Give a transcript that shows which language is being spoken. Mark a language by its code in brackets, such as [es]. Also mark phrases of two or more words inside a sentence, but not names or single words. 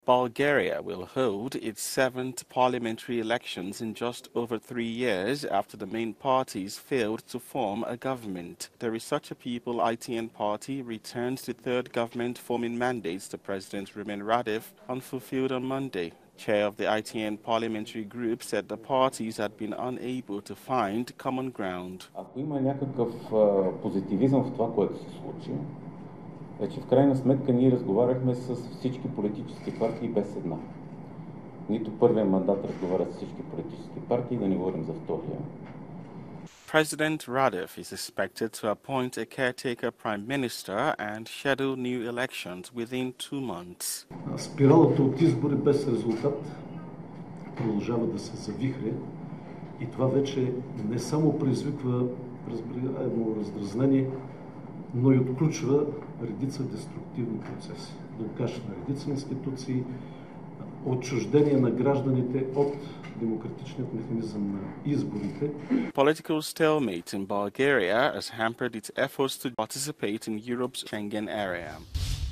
[en] Bulgaria will hold its 7th parliamentary elections in just over 3 years after the main parties failed to form a government. The Researcher People ITN party returns to third government-forming mandates to President Rumen Radev, unfulfilled on Monday. Chair of the ITN parliamentary group said the parties had been unable to find common ground. [bg] Ако има някакъв позитивизъм в това, което се случи, е, че в крайна сметка ние разговаряхме с всички политически партии без една. Нито първия мандат разговаря с всички политически партии, да не говорим за втория. [en] President Radev is expected to appoint a caretaker prime minister and schedule new elections within 2 months. [bg] Спиралата от избори без резултат продължава да се завихря и това вече не само предизвиква раздразнение, но и отключва редица деструктивни процеси. Блокаж на редица институции, отчуждение на гражданите от демократичният механизъм на изборите. [en] Political stalemate in Bulgaria has hampered its efforts to participate in Europe's Schengen area.